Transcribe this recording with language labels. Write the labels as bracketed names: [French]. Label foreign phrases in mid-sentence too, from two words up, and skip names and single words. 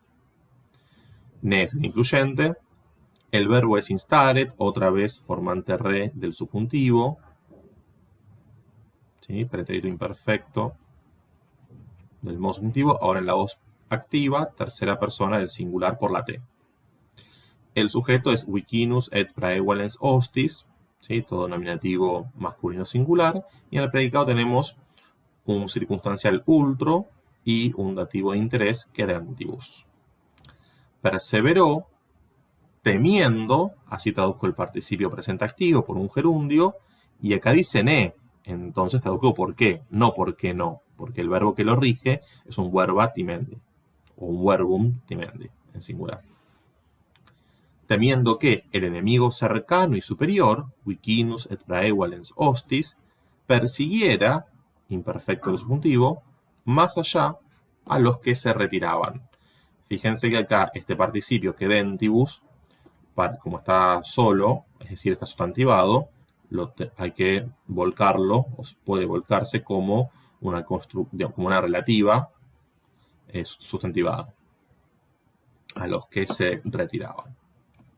[Spanish] Ne es el incluyente, el verbo es instaret, otra vez formante re del subjuntivo, ¿sí? Pretérito imperfecto del modo subjuntivo, ahora en la voz activa, tercera persona del singular por la T. El sujeto es [Latin] vicinus et praevalens hostis, [Spanish] ¿sí? Todo nominativo masculino singular, y en el predicado tenemos un circunstancial ultro y un dativo de interés quedentibus. Perseveró temiendo, así traduzco el participio presente activo por un gerundio, y acá dice ne, entonces traduzco por qué, no por qué no, porque el verbo que lo rige es un [Latin] verba timendi, [Spanish] o un [Latin] verbum timendi, [Spanish] en singular. Temiendo que el enemigo cercano y superior, [Latin] vicinus et praevalens hostis, persiguiera, [Spanish] imperfecto el subjuntivo, más allá a los que se retiraban. Fíjense que acá este participio que dentibus, como está solo, es decir, está sustantivado, hay que volcarlo, o puede volcarse como una relativa sustantivada, a los que se retiraban.